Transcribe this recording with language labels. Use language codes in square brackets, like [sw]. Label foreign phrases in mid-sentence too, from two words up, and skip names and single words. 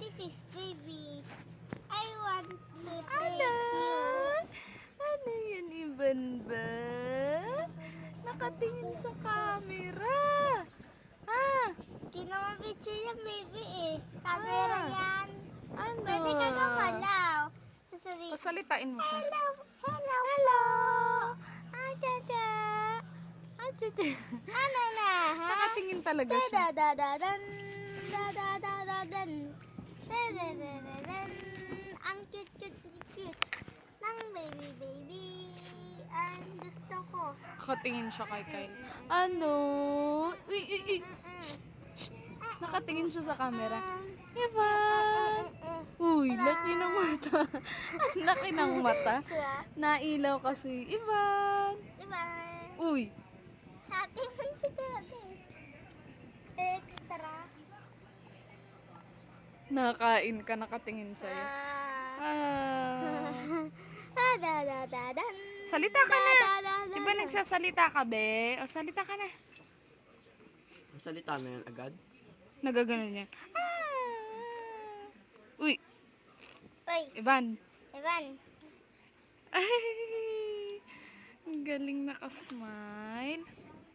[en] this, baby? I want to take [tl] Ano? [en] you. [tl] Ano yan, Ivan ba? Nakatingin sa camera. Di naman picture yan, baby eh. Camera yan. Ano? Pwede ka gumalaw. Sasabihin, Pasalitain mo siya. [en] hello, hello, Hello! Ajaja! Ajaja! [tl] Ano na, ha? Nakatingin talaga siya. Da-da-da-da-dan. Da-da-da-da-dan. Da-da-da-da-dan. Ang cute-cute-cute ng baby. Ang gusto ko. Nakatingin siya kay Kyle. Ano? Uy, uy, uy. Nakatingin siya sa camera. Ivan! Uy, laki ng mata. Ang laki ng mata. Nailaw kasi. Ivan! Diba? Uy! Hati man si Daddy. Extra. Nakain ka, nakatingin sa'yo. Da-da-da-dan. Salita ka na! Da-da-da-dan. Di ba nagsasalita ka, be? O, salita ka na. Salita na yan agad. Nagaganon niya. Uy! Uy, Ivan! Ivan. Ay! Ang galing nakasmile.